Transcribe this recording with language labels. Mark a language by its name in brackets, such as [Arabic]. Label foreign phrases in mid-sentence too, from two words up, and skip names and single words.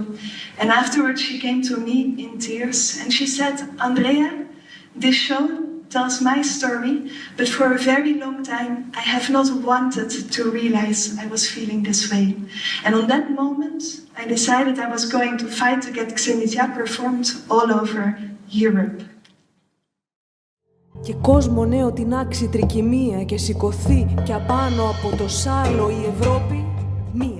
[English] And afterwards she came to me in tears and she said, "Andrea, this show tells my story, but for a very long time I have not wanted to realize I was feeling this way. And on that moment I decided I was going to fight to get XENITIA performed all over Europe." [Greek] Και κόσμο νέο την άξει τρικυμία και σηκωθεί κι απάνω από το σάλο η Ευρώπη μία.